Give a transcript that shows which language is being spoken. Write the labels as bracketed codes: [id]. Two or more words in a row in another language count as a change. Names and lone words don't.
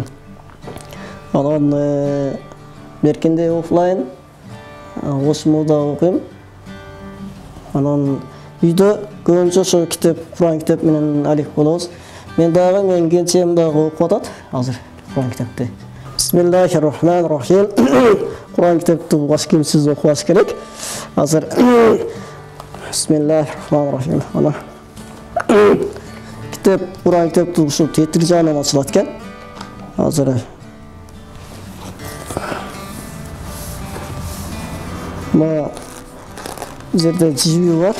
[ky] Анан беркинде офлайн Ошмуда окуйм. Анан үйдө көбүнчө ошо Куран китеп менен алек болобуз. Мен дагы менин келинчегим дагы окуп атат азыр Куран китепти. [ar] بسم الله الرحمن الرحيم. [ky] Куран китепти баш кийимсиз окубаш керек. [ar] Азыр بسم الله الرحمن الرحيم. [ky] Ана Куран китепти ушу тетир жагынан ачылат экен. Азыр мына жерде жиби бар.